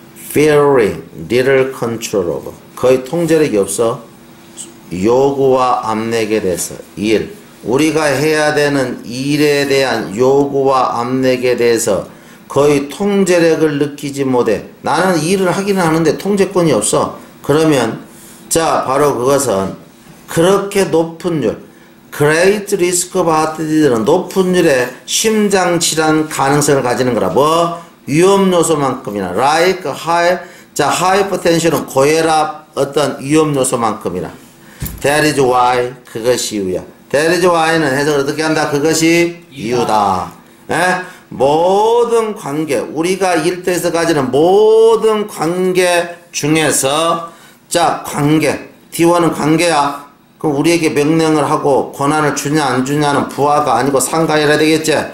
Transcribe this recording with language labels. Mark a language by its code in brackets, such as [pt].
[en] Fearing, little control over. [ko] 거의 통제력이 없어. 요구와 압력에 대해서. 일. 우리가 해야 되는 일에 대한 요구와 압력에 대해서 거의 통제력을 느끼지 못해. 나는 일을 하기는 하는데 통제권이 없어. 그러면 자, 바로 그것은 그렇게 높은 율, [en] Great Risk of Heart Disease [ko] 는 높은 율의 심장질환 가능성을 가지는 거라. 뭐? 위험요소만큼이나 [en] like high, [ko] 자, hypertension은 고혈압 어떤 위험요소만큼이나. [en] That is why, [ko] 그것이 이유야. [en] That is why [ko] 는 해석을 어떻게 한다? 그것이 이유다. 모든 관계, 우리가 일터에서 가지는 모든 관계 중에서, 자, 관계. D1은 관계야. 그럼 우리에게 명령을 하고 권한을 주냐 안 주냐는 부하가 아니고 상관이라 되겠지.